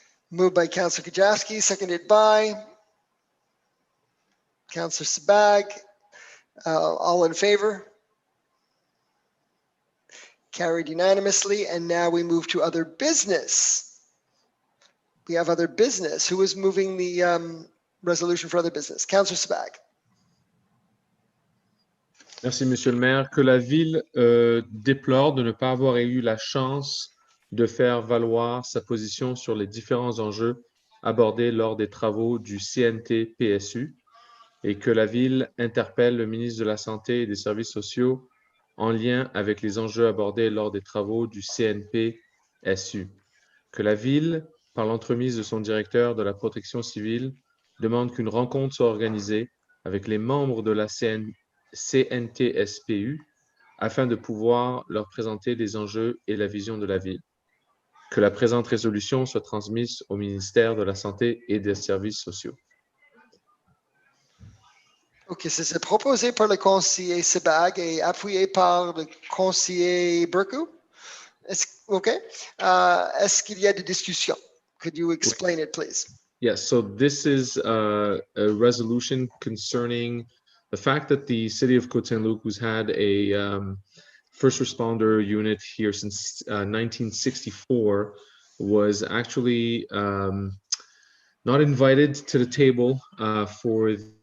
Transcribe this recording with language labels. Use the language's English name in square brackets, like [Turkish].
[English] Moved by Councillor Kajavsky, seconded by Councillor Sabag. All in favor? Carried unanimously, and now we move to other business. We have other business. Who is moving the resolution for other business? Councillor Sabag. [French] Merci, Monsieur le maire. Que la ville déplore de ne pas avoir eu la chance de faire valoir sa position sur les différents enjeux abordés lors des travaux du CNT-PSU et que la ville interpelle le ministre de la Santé et des Services sociaux en lien avec les enjeux abordés lors des travaux du CNP-SU. Que la ville, par l'entremise de son directeur de la protection civile, demande qu'une rencontre soit organisée avec les membres de la CNT-SPU afin de pouvoir leur présenter les enjeux et la vision de la ville. Que la présente résolution soit transmise au ministère de la Santé et des Services sociaux. Ok, c'est proposé par le conseiller Sebag et appuyé par le conseiller Burku. Est-ce qu'il y a des discussions? [English] Could you explain it, please? Yes, so this is a resolution concerning the fact that the city of Côte Saint-Luc, who's had a first responder unit here since 1964, was actually not invited to the table for...